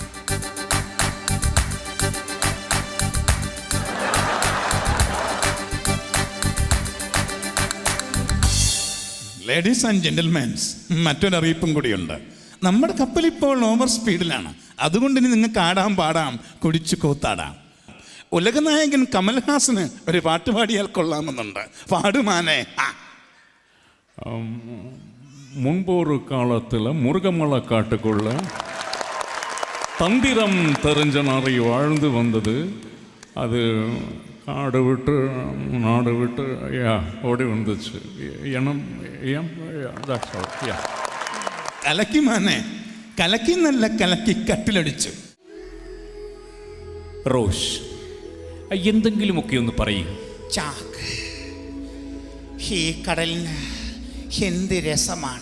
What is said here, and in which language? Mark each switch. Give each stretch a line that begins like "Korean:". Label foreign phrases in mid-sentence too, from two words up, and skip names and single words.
English: ladies and gentlemans,
Malayalam: മറ്റൊരറിയിപ്പും കൂടിയുണ്ട്. നമ്മുടെ കപ്പൽ ഇപ്പോൾ ഓവർ സ്പീഡിലാണ്. അതുകൊണ്ട് ഇനി നിങ്ങൾക്ക് ആടാം, പാടാം, കുടിച്ചു കൂത്താടാം. ഉലകനായകൻ കമൽഹാസന് ഒരു പാട്ട് പാടിയാൽ കൊള്ളാമെന്നുണ്ട്. പാടുമാനെ.
Tamil: முன்பொரு காலத்தில் முருகமலை காட்டுக்குள்ள தந்திரம் தெரிஞ்ச நாரை வாழ்ந்து வந்தது. அது காடு விட்டு நாடு விட்டு ஓடி வந்துச்சு.
Malayalam: കലക്കി മാനെ, കലക്കി നല്ല കലക്കി കട്ടിലടിച്ചു. റോഷ്, എന്തെങ്കിലുമൊക്കെ ഒന്ന് പറയൂ. ചാക്ക്, ഈ കടലിന് എന്ത് രസമാണ്.